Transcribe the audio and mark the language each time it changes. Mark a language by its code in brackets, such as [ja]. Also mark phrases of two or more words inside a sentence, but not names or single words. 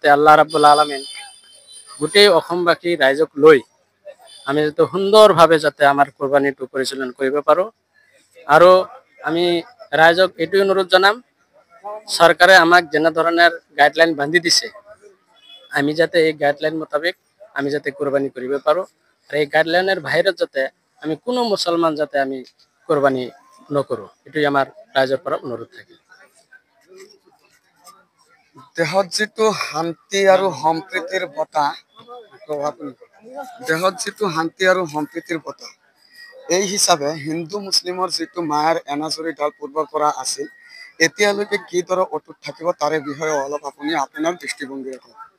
[ar] الله رب العالمين [as] গোটেই অসমবাসী ৰাইজক লৈ আমি যাতে সুন্দৰভাৱে যাতে আমাৰ কুৰবানীটো পৰিচালনা কৰিব পাৰোঁ আৰু আমি ৰাইজক এইটো অনুৰোধ জনাম চৰকাৰে আমাক যেনে ধৰণৰ গাইডলাইন বান্ধি দিছে আমি যাতে এই গাইডলাইন মোতাবেক আমি যাতে কুরবানি কৰিব পাৰোঁ আৰু এই গাইডলাইনের বাহিৰত যাতে আমি কোনো মুসলমান যাতে আমি কুরবানি নকৰোঁ এটাই আমাৰ ৰাইজৰ পৰা অনুৰোধ থাকে। দেহত যিটো শান্তি আৰু সম্প্ৰীতিৰ বতাহ এই হিচাপে হিন্দু মুছলিমৰ যিটো মায়াৰ এনাজৰী ডাল পূৰ্বৰ পৰা আছিল এতিয়ালৈকে কিদৰে অটুট থাকিব তাৰে বিষয়ে অলপ আপুনি আপোনাৰ দৃষ্টিভংগী ৰাখক।